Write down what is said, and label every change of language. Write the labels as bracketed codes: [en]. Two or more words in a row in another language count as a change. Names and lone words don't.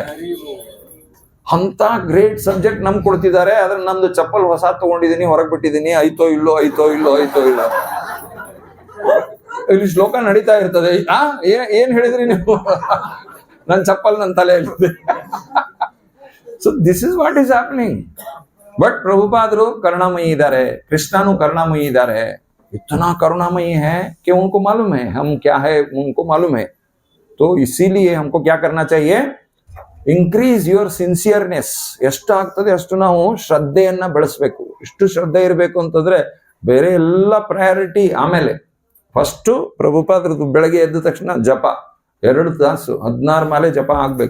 [kn] ಅಂತ [en] great subject [kn] ನಮ್ಗೆ ಕೊಡ್ತಿದ್ದಾರೆ, ಆದ್ರೆ ನಮ್ದು ಚಪ್ಪಲ್ ಹೊಸ ತಗೊಂಡಿದೀನಿ, ಹೊರಗೆ ಬಿಟ್ಟಿದೀನಿ, ಐತೋ ಇಲ್ಲೋ ಇಲ್ಲಿ ಶ್ಲೋಕ ನಡೀತಾ ಇರ್ತದೆ. ಏನ್ ಹೇಳಿದ್ರಿ ನೀವು? ನನ್ ಚಪ್ಪಲ್ ನನ್ನ ತಲೆಯಲ್ಲಿದೆ. [en] so this is what is happening. [kn] ಬಟ್ ಪ್ರಭುಪಾದರು ಕರುಣಾಮಯಿ ಇದ್ದಾರೆ, ಕೃಷ್ಣನು ಕರುಣಾಮಯಿ ಇದ್ದಾರೆ. [hi] इतना करुणामयी है कि उनको मालूम है हम क्या है, उनको मालूम है. तो इसीलिए हमको क्या करना चाहिए, [en] increase your sincereness. [kn] ಎಷ್ಟಾಗ್ತದೆ ಅಷ್ಟು ನಾವು ಶ್ರದ್ಧೆಯನ್ನ ಬೆಳೆಸ್ಬೇಕು. ಇಷ್ಟು ಶ್ರದ್ಧೆ ಇರಬೇಕು ಅಂತಂದ್ರೆ ಬೇರೆ ಎಲ್ಲ ಪ್ರಯಾರಿಟಿ ಆಮೇಲೆ. [en] first Prabhupada's [kn] ಬೆಳಗ್ಗೆ ಎದ್ದ ತಕ್ಷಣ ಜಪ 2 ತಾಸು 16 ಮಾಲೆ ಜಪ ಆಗ್ಬೇಕು.